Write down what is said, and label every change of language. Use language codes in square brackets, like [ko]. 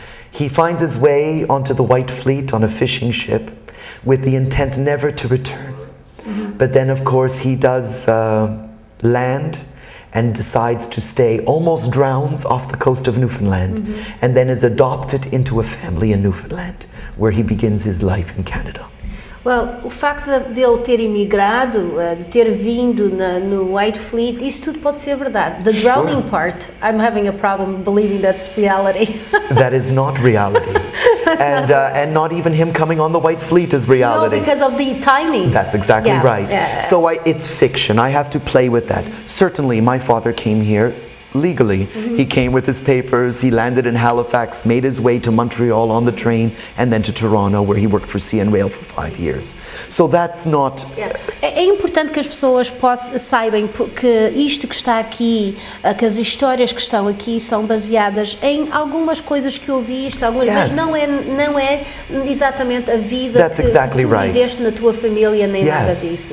[en] He finds his way onto the White Fleet on a fishing ship with the intent never to return. But then, of course, he does land and decides to stay, almost drowns off the coast of Newfoundland, and then is adopted into a family in Newfoundland, where he begins his life in Canada. [pt] Well, o facto de ele ter imigrado, de ter vindo no White Fleet, isso tudo pode ser verdade. [en] The drowning part, I'm having a problem believing that's reality. That is not reality. And not even him coming on the White Fleet is reality. No, because of the timing. That's exactly right. Yeah. So it's fiction. I have to play with that. Certainly, my father came here legally. He came with his papers, he landed in Halifax, made his way to Montreal on the train, and then to Toronto, where he worked for CN Rail for 5 years. So that's not... [pt] É importante que as pessoas saibam que isto que está aqui, que as histórias que estão aqui são baseadas em algumas coisas que ouviste, mas não é exatamente a vida que tu viveste na tua família, nem nada disso.